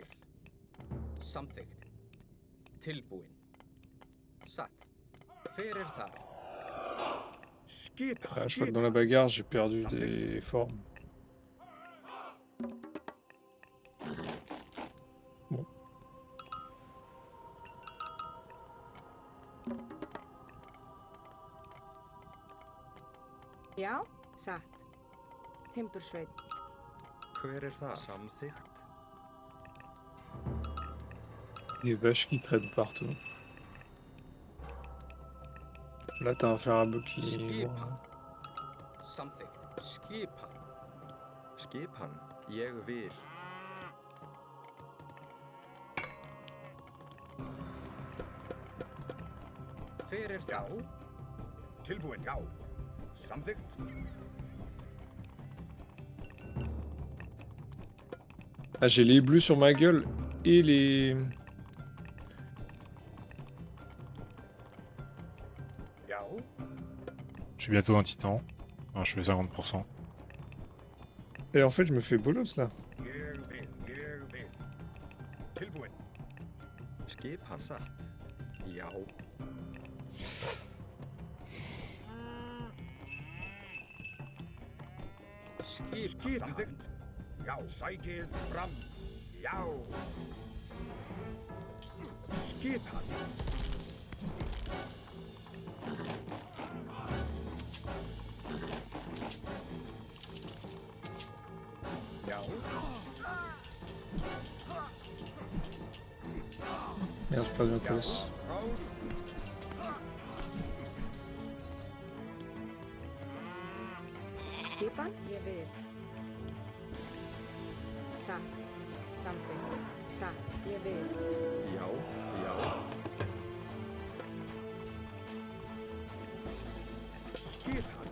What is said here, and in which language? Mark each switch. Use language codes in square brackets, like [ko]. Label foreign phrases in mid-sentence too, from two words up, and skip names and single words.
[is] Samþykkt. Tilbúin. Satt. Hver er þar? Skipan? [fr] Ah, je crois que dans la bagarre, j'ai perdu des formes. Bon. [is] Já. Satt. Timbursveit. Hver er það? Samþykkt. [fr] Des vaches qui traînent partout. Là, t'as un fer à bœuf qui... [is] Skipan. Samþykkt. Skipan. Skipan. Ég vil. Hver er Já. þar? Tilbúin, já. Samþykkt. [fr] Ah, j'ai les bleus sur ma gueule et les... [is] Jau. [fr] Je suis bientôt un titan. Enfin, je fais 50%. Et en fait, je me fais bolos là. [is] Ég vil. Tilbúin. Skipan satt. Já. Skipan. Samþykkt. Já, sækið fram. Já. Skipan. Já. [fr] Merde, j'ai perdu ma colosse. [is] Rás. Skipan, ég vil. Satt. Samþykkt. Satt. Ég vil. Já. Já. Skipan.